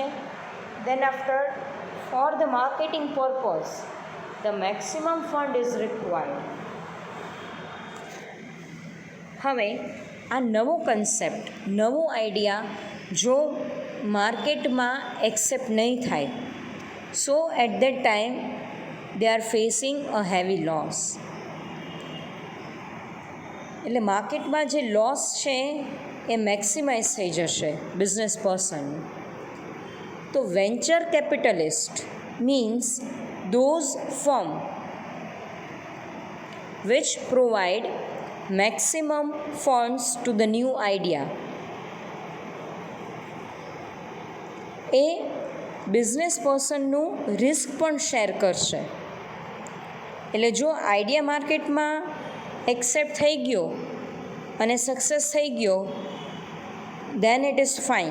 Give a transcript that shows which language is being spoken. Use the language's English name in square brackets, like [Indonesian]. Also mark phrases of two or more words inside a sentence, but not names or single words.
[English] then after for the marketing purpose the maximum fund is required. [Gujarati] હવે આ નવો કન્સેપ્ટ, નવો આઈડિયા જો માર્કેટમાં એક્સેપ્ટ નહીં થાય, [English] so at that time they are facing a heavy loss. [Gujarati] એટલે માર્કેટમાં જે લોસ છે એ મેક્સિમાઇઝ થઈ જશે [English] business person. તો venture capitalist means those firm which provide maximum funds to the new idea. [Gujarati] એ [English] business personનું [Gujarati] રિસ્ક પણ શેર કરશે. એટલે જો આઈડિયા માર્કેટમાં એક્સેપ્ટ થઈ ગયો અને સક્સેસ થઈ ગયો, [English] then it is fine.